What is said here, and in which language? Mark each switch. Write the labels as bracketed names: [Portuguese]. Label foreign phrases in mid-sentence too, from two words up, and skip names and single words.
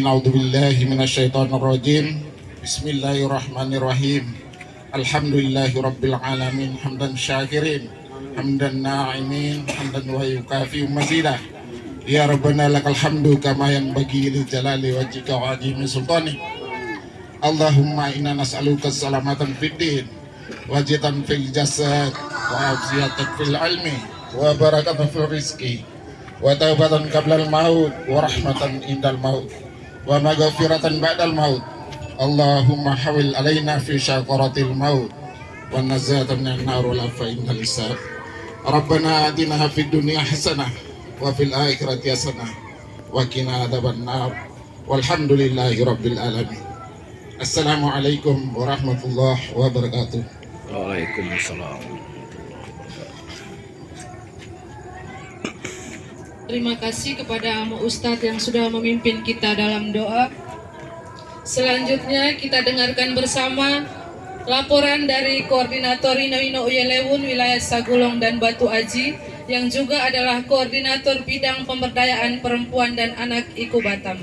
[Arabic] أعوذ بالله من الشيطان الرجيم. بسم الله الرحمن الرحيم. الحمد لله رب العالمين. حمد الشاكرين، حمد الناعمين، حمدا ويكافئ مزيده. يا ربنا لك الحمد كما ينبغي لجلال وجهك وعظيم سلطانك. اللهم إنا نسألك سلامة في الدين، وصحة في الجسد، وعافية في العلم، وبركة في الرزق، وتوبة قبل الموت، ورحمة عند الموت، ومغفرة بعد الموت. اللهم هون علينا في سكرات الموت، والنجاة من النار والعفو عند الحساب. ربنا آتنا في الدنيا حسنة وفي الآخرة حسنة وقنا عذاب النار. والحمد لله رب العالمين. السلام عليكم ورحمة الله وبركاته. Waalaikumsalam. [Indonesian] Terima kasih kepada Ustadz yang sudah memimpin kita dalam doa. Selanjutnya kita dengarkan bersama laporan dari Koordinator Ino Ino Uyelewun Wilayah Sagulong dan Batu Aji yang juga adalah Koordinator Bidang Pemberdayaan Perempuan dan Anak Iku Batam.